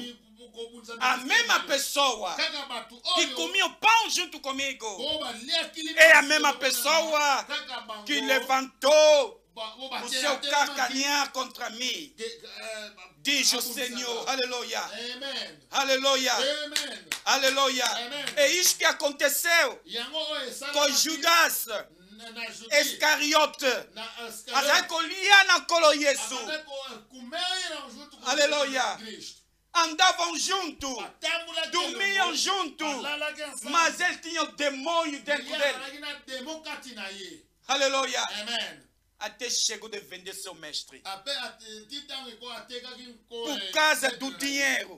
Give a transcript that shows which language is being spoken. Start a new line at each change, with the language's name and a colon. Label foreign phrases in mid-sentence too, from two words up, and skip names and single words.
Portuguese: A mesma pessoa que comia o pão junto comigo é a mesma pessoa que levantou o seu calcanhar contra mim, diz o Senhor. Aleluia. Aleluia. Aleluia. É isso que aconteceu com Judas.
Lingala: Iscariote azali kolia na nkolo Yesu.
Portuguese: Aleluia. Andavam junto, dormiam junto, mas ele tinha o demônio dentro dele. Aleluia. Até chegou de vender seu mestre por causa do dinheiro.